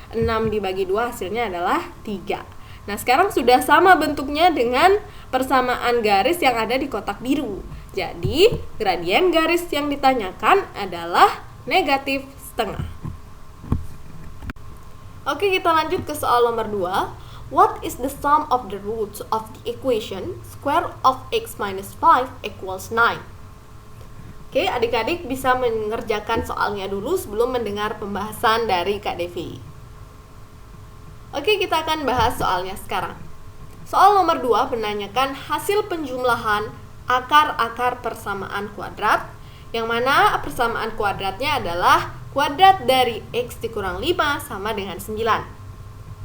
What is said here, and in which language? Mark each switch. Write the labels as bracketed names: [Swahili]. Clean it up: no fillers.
[Indonesian] 6 dibagi 2 hasilnya adalah 3. Nah, sekarang sudah sama bentuknya dengan persamaan garis yang ada di kotak biru. Jadi, gradien garis yang ditanyakan adalah negatif setengah. Oke, kita lanjut ke soal nomor 2. [English] What is the sum of the roots of the equation square of x minus 5 equals 9? [Indonesian] Oke, adik-adik bisa mengerjakan soalnya dulu sebelum mendengar pembahasan dari Kak Devi. Oke, kita akan bahas soalnya sekarang. Soal nomor 2 menanyakan hasil penjumlahan akar-akar persamaan kuadrat, yang mana persamaan kuadratnya adalah kuadrat dari x dikurang 5 sama dengan 9.